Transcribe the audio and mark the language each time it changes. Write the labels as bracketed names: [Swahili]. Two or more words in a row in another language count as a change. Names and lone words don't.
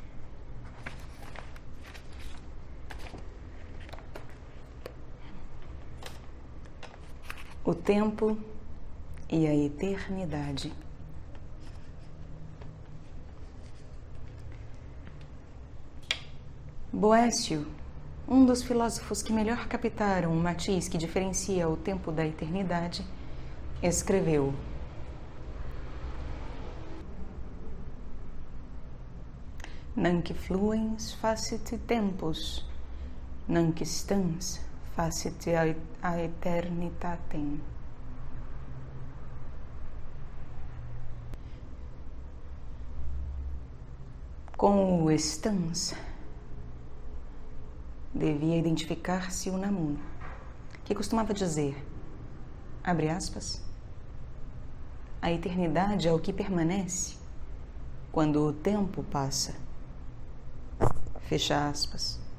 [Portuguese] O tempo e a eternidade. Boécio, um dos filósofos que melhor captaram o matiz que diferencia o tempo da eternidade, escreveu: [Latin] Nunc fluens facit tempus, nunc stans facit a eternitatem. [Portuguese] Com o stans devia identificar-se o Namun, que costumava dizer, abre aspas, a eternidade é o que permanece quando o tempo passa, fecha aspas.